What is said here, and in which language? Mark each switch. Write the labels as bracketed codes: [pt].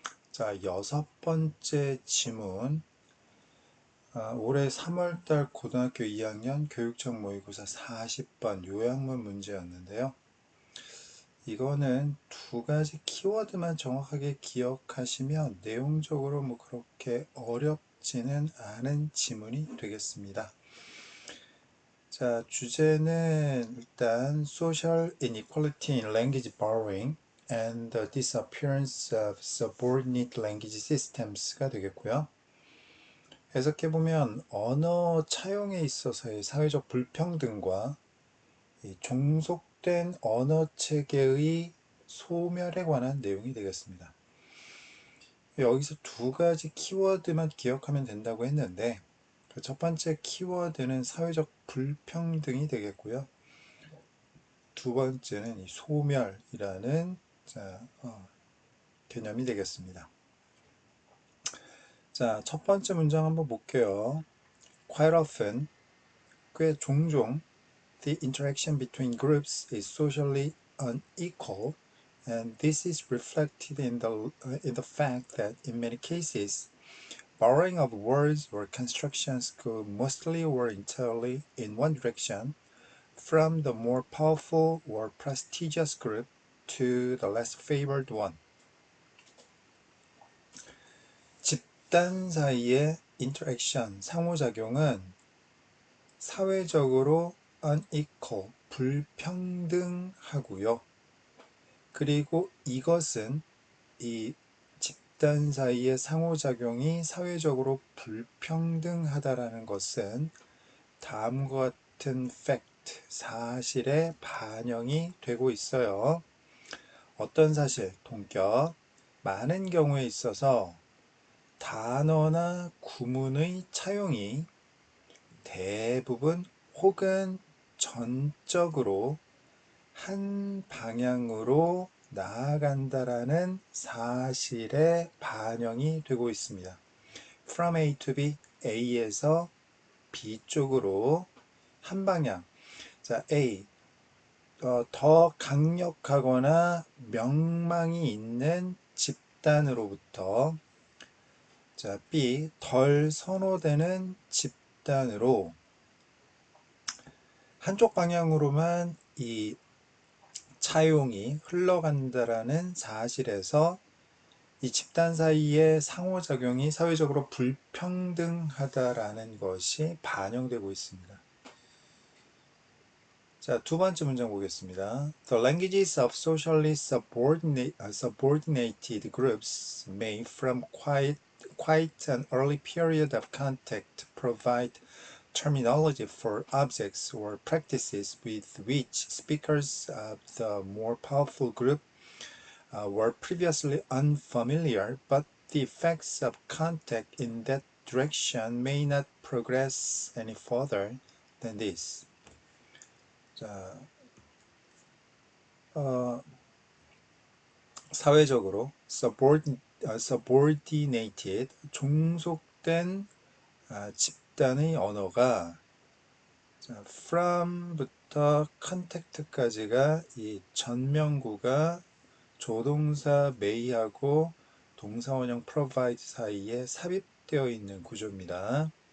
[ko] 자, 여섯 번째 지문. 올해 3월달 고등학교 2학년 교육청 모의고사 40번 요약문 문제였는데요. 이거는 두 가지 키워드만 정확하게 기억하시면 내용적으로 뭐 그렇게 어렵지는 않은 지문이 되겠습니다. 자, 주제는 일단 [en] Social Inequality in Language Borrowing and the Disappearance of Subordinate Language Systems [ko] 가 되겠고요. 해석해보면 언어 차용에 있어서의 사회적 불평등과 이 종속된 언어 체계의 소멸에 관한 내용이 되겠습니다. 여기서 두 가지 키워드만 기억하면 된다고 했는데 첫 번째 키워드는 사회적 불평등이 되겠고요. 두 번째는 이 소멸이라는 개념이 되겠습니다. 자, 첫 번째 문장 한번 볼게요. [en] Quite often, [ko] 꽤 종종 [en] the interaction between groups is socially unequal, and this is reflected in the fact that in many cases, borrowing of words or constructions go mostly or entirely in one direction, from the more powerful or prestigious group to the less favored one. [ko] 집단 사이의 interaction, 상호작용은 사회적으로 unequal, 불평등하고요. 그리고 이것은 이 집단 사이의 상호작용이 사회적으로 불평등하다라는 것은 다음과 같은 fact, 사실에 반영이 되고 있어요. 어떤 사실, 동격, 많은 경우에 있어서 단어나 구문의 차용이 대부분 혹은 전적으로 한 방향으로 나아간다라는 사실에 반영이 되고 있습니다. [en] From A to B, [ko] A에서 B 쪽으로 한 방향. 자, A, 더 강력하거나 명망이 있는 집단으로부터 자, B, 덜 선호되는 집단으로 한쪽 방향으로만 이 차용이 흘러간다라는 사실에서 이 집단 사이의 상호작용이 사회적으로 불평등하다라는 것이 반영되고 있습니다. 자, 두 번째 문장 보겠습니다. [en] The languages of socially subordinated groups may from quite an early period of contact provide terminology for objects or practices with which speakers of the more powerful group were previously unfamiliar, but the effects of contact in that direction may not progress any further than this. [ko] 자, 사회적으로 subordinated, 종속된 집단의 언어가 from부터 contact까지가 이 전명구가 조동사 may하고 동사원형 provide 사이에 삽입되어 있는 구조입니다.